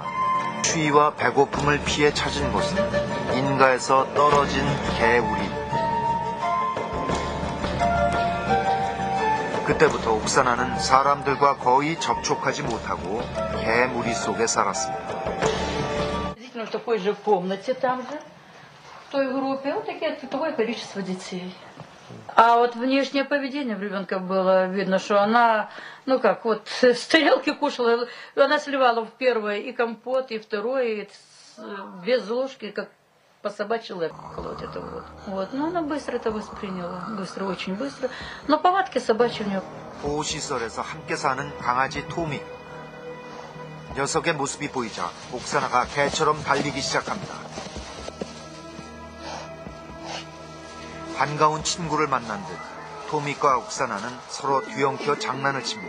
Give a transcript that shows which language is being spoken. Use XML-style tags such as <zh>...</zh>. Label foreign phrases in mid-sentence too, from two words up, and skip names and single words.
<ko>추위와 배고픔을 피해 찾은 곳은 인가에서 떨어진 개우리. 그때부터 옥사나는 사람들과 거의 접촉하지 못하고 개무리 속에 살았습니다.</ko> <ru>Действительно, в такой же комнате там же, в той группе, вот такое количество детей. А вот внешнее поведение в ребенка было видно, что она, ну как, вот с тарелки кушала, она сливала в первое и компот, и второе, и без ложки, как по собачьи лапки вот это вот. Вот, но она быстро это восприняла, быстро, очень быстро. Но повадки собачьи у нее.</ru> <ko>보호시설에서 함께 사는 강아지 토미. 녀석의 모습이 보이자 옥사나가 개처럼 달리기 시작합니다. 반가운 친구를 만난 듯 토미과 옥사나는 서로 뒤엉켜 장난을 칩니다.</ko>